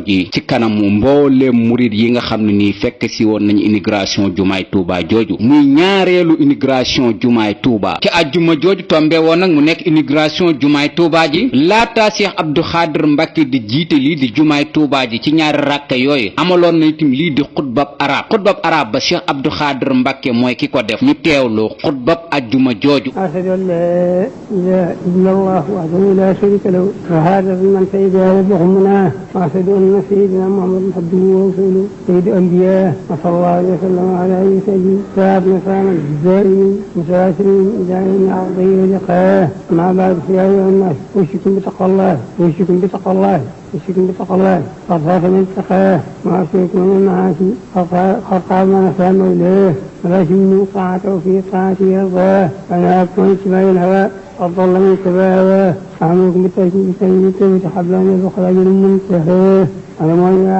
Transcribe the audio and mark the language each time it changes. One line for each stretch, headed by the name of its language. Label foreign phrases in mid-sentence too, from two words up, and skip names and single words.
Wolof: ji ci kanamu mbooleem murid yi nga xam ne nii fekk si woon nañu inauguration jumaay Touba jooju muy ñaareelu inauguration jumaay Touba ci ajjuma jooju tombe woon nag mu nekk inauguration jumaay Touba ji laata cheikh Abdou Khader Mbàkke di jiite lii di jumaay Touba ji ci ñaari rakka yooyu amaloon na itam lii di xutbab arab ba cheikh Abdou Khader Mbàkke mooy ki ko def ñu teewlu xutbab ajjuma jooju
Arabic: أشهد أن لا إله إلا الله وحده لا شريك له شهادة من شهد بحرمته وأشهد أن سيدنا محمدا عبده ورسوله سيد الأنبياء وصلى الله عليه وسلم على آله وصحبه صحابة دائمين متواترين إلى يوم عرضه ولقائه أما بعد فيا أيها الناس أوصيكم بتقوى الله قد خاف من اتقاه وأرسلكم من المعاصي قد قام من أسلم مولاه ولكن طاعته في طاعته يرضاه ونهاكم عن اتباع الهوى قد ضل من اتباع هواه أعملكم بالتوبة حبل أن يدخل أجل منتهاه اعلموا يا